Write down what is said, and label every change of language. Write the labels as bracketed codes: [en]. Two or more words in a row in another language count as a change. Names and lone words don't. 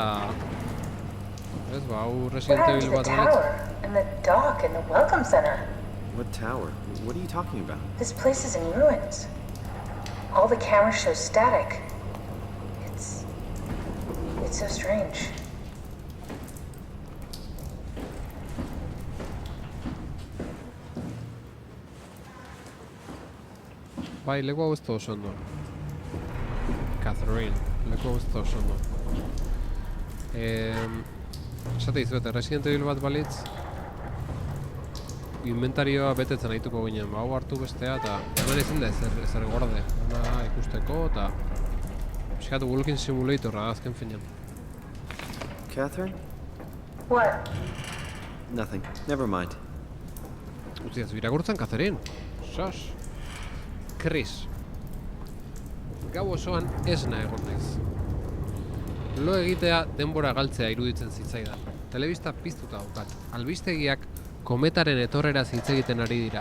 [eu] Ez ba, hau [en] What [eu] Resident [en] happened [eu] Evil [en] to the [eu] bat balitz. [en] tower and the dock and the welcome center? What tower? What are you talking about? This place is in ruins. All the cameras show static. It's so strange. [eu] Bai, leku hau ez da oso ondo. Catherine, leku hau ez da oso ondo. Esate dizuet, Resident Evil bat balitz inventarioa betetzen ahituko ginen, hau hartu bestea eta hemen ezin da ezer gorde, hona ikusteko eta pixkatu [en] Walking Simulatorra [eu] azken finean. [en] Catherine? What? Nothing. Never mind. [eu] Utzi ez irakurtzen, Catherine. Sos. Chris. Gau osoan esna egon naiz. Lo egitea denbora galtzea iruditzen zitzaidan. Telebista piztuta daukat. Albistegiak kometaren etorreraz hitz egiten ari dira.